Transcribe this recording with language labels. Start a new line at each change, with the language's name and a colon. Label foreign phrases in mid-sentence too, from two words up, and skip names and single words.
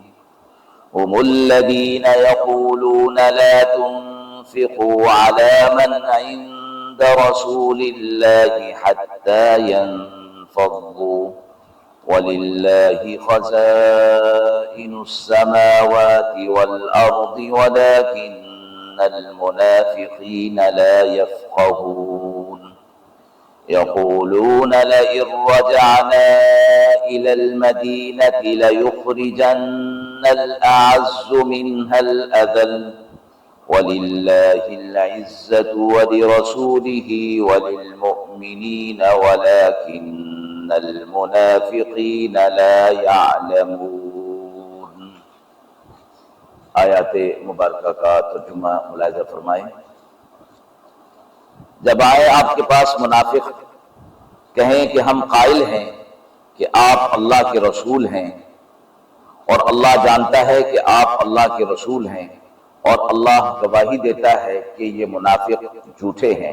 Arabic: هم الذين يقولون لا تنفقوا على من عند رسول الله حتى ينفضوا ولله خزائن السماوات والأرض ولكن المنافقين لا يفقهون. يقولون لئن رجعنا إلى المدينة ليخرجن الأعز منها الأذل ولله العزة ولرسوله وللمؤمنين ولكن المنافقين لا يعلمون.
Urdu: آیت مبارکہ کا ترجمہ ملاحظہ فرمائیں. جب آئے آپ کے پاس منافق، کہیں کہ ہم قائل ہیں کہ آپ اللہ کے رسول ہیں اور اللہ جانتا ہے کہ آپ اللہ کے رسول ہیں اور اللہ گواہی دیتا ہے کہ یہ منافق جھوٹے ہیں.